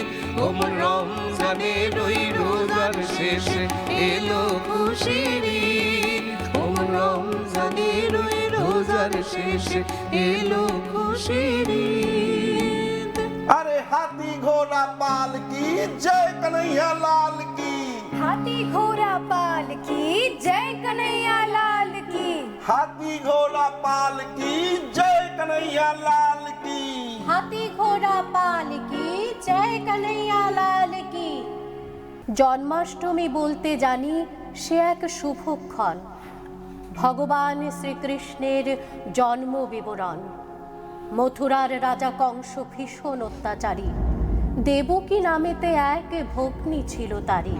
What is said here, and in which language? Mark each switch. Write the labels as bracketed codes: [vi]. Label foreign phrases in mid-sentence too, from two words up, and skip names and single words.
[bn] ওমন রমজানের ওই রোজার শেষে এলো খুশির ঈদ। ওমন রমজানের ওই রোজার শেষে এলো খুশির ঈদ। [hi] अरे हाथी घोड़ा पाल की जय कन्हैया लाल की। हाथी घोड़ा पाल की जय कन्हैया लाल की। हाथी घोड़ा पाल की जय कन्हैया लाल की। हाथी घोड़ा पाल की जय कन्हैया लाल की। [bn] জন্মাষ্টমী বলতে জানি সে এক শুভক্ষণ, ভগবান শ্রীকৃষ্ণের জন্ম বিবরণ। মথুরার রাজা কংস ভীষণ অত্যাচারী, দেবকী নামেতে এক ভগ্নী ছিল তারই।